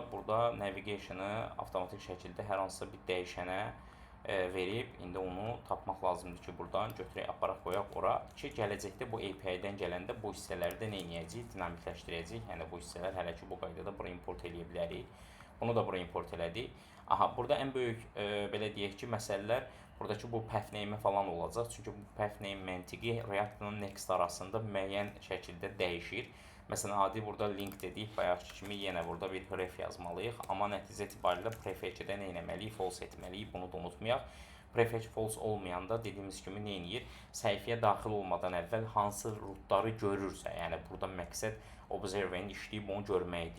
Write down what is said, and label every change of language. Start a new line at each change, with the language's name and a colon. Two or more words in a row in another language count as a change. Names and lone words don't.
Azerbaijani: Burada navigation-ı avtomatik şəkildə hər hansısa bir dəyişənə verib, indi onu tapmaq lazımdır ki, buradan götürək, aparaq, qoyaq ora ki, gələcəkdə bu API-dən gələndə bu hissələri də nə edəcəyik? Dinamikləşdirəcəyik. Yəni bu hissələr hələ ki, bu qaydada bura import eləyə bilərik. Bunu da bura import elədik. Aha, burada ən böyük belə deyək ki, məsələlər buradakı bu
English: path name
Azerbaijani: falan olacaq. Çünki bu
English: path name
Azerbaijani: məntiqi React-la Next arasında müəyyən şəkildə dəyişir. Məsələn, adi burada link dedik, bayaqki kimi yenə burada bir href yazmalıyıq. Amma nəticə etibarilə prefetch-də nə etməliyik? False etməliyik. Bunu da unutmayaq. Prefetch false olmayanda dediyimiz kimi nə edir? Səhifəyə daxil olmadan əvvəl hansı rootları görürsə, yəni burada məqsəd observer-in işləyib onu görməkdir.